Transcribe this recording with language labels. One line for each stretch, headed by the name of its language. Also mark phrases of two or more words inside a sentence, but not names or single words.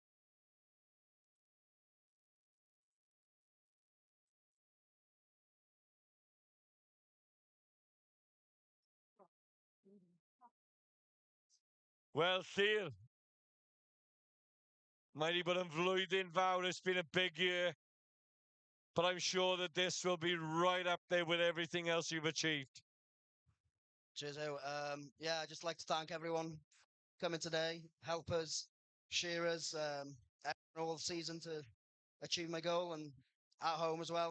Welsh: Wel, Llyr, mae wedi bod yn flwyddyn fawr.
English: It's been a big year. But I'm sure that this will be right up there with everything else you've achieved. Cheers, Ew. Yeah, I'd just like to thank everyone coming today, helpers, shearers, all season to achieve my goal and at home as well.